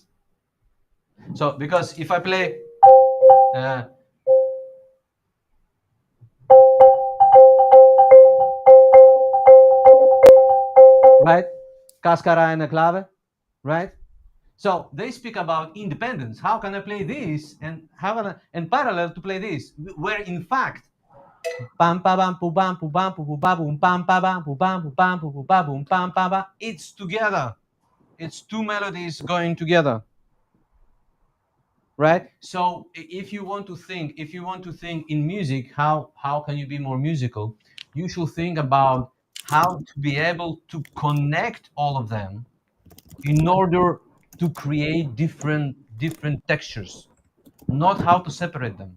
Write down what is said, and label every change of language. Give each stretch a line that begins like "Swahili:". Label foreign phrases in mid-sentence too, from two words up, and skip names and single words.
English: So because if I play right, cascara and a clave, right? So they speak about independence. How can I play this and and parallel to play this? Where in fact, pam pa bam pu bam pu bam pu ba boom pam pa bam pu bam pu bam pu ba boom pam pa ba. It's together. It's two melodies going together, right? So if you want to think in music, how can you be more musical? You should think about how to be able to connect all of them in order to create different textures, not how to separate them.